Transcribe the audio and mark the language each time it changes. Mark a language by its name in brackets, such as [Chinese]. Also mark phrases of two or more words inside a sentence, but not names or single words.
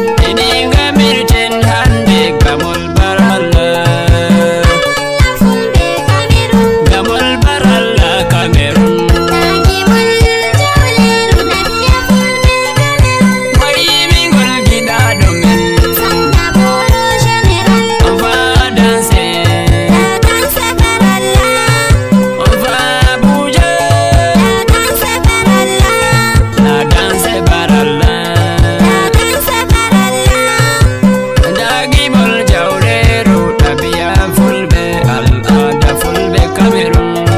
[Fula] Ini ngamirten hande gamol baralla. Gamol baralla Cameroon. Wai mingol gidaɗo men. [French] On va danser. On va bouger. La danse est par Allah. [Fula] Dagimol jawleru, ɗabi'a fulɓe, al'ada fulɓe Cameroon.